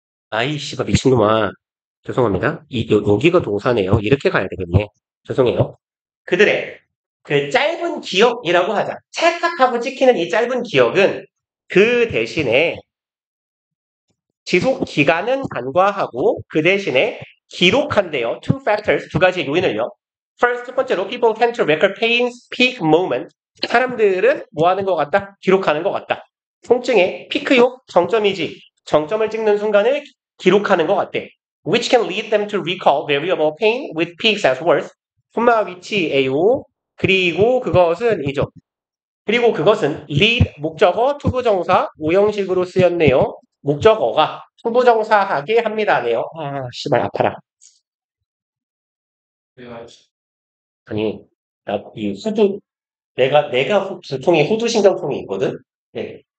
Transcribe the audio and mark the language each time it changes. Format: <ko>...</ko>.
<ko>아이씨가 미친놈아. 죄송합니다. 여기가 동사네요. 이렇게 가야 되겠네. 죄송해요. 그들의 그 짧은 기억이라고 하자. 찰칵하고 찍히는 이 짧은 기억은 그 대신에 지속 기간은 간과하고 그 대신에 기록한대요.</ko> <en>Two factors,</en> <ko>두 가지 요인을요.</ko> <en>First,</en> <ko>첫 번째로</ko> <en>people tend to record pain's peak moment.</en> <ko>사람들은 뭐 하는 것 같다? 기록하는 것 같다. 통증의 피크요? 정점이지. 정점을 찍는 순간을 기록하는 것 같대.</ko> <en>Which can lead them to recall variable pain with peaks as worse.</en> <ko>콤마 위치에요. 그리고 그것은 이죠. 그리고 그것은 lead 목적어 투부정사 오형식으로 쓰였네요. 목적어가 투부정사하게 합니다네요. 아, 씨발 아파라. 아니, 이 내가 두통에 후두신경통이 있거든. 네.</ko>